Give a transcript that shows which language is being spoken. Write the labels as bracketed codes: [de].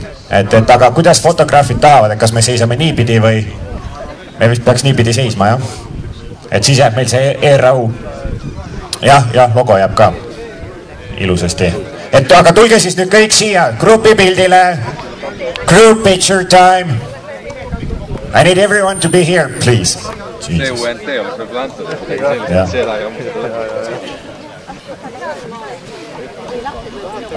[et] Aga kuidas fotograafid tahavad, et kas me seisame niipidi või me vist peaks niipidi seisma, jah? Et siis jääb meil see ERAU. Jah, logo jääb ka ilusasti. Aga tulge siis nüüd kõik siia grupipildile. [en] Group picture time. I need everyone to be here, please. [et] See UNT oleks võib-olla antud, et seda ei ole.